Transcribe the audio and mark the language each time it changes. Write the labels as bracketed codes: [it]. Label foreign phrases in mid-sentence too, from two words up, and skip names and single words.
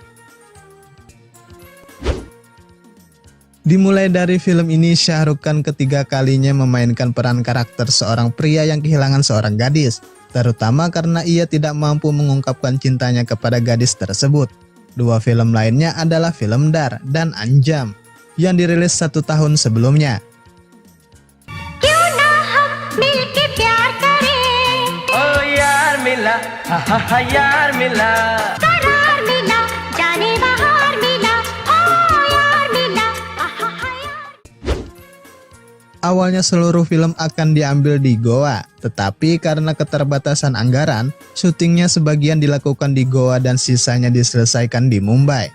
[id] Dimulai dari film ini, Shah Rukh Khan ketiga kalinya memainkan peran karakter seorang pria yang kehilangan seorang gadis, terutama karena ia tidak mampu mengungkapkan cintanya kepada gadis tersebut. Dua film lainnya adalah film Dar dan Anjam yang dirilis 1 tahun sebelumnya. [hi] ओह यार मिला, हा हा हा यार मिला. [id] Awalnya seluruh film akan diambil di Goa, tetapi karena keterbatasan anggaran, syutingnya sebagian dilakukan di Goa dan sisanya diselesaikan di Mumbai.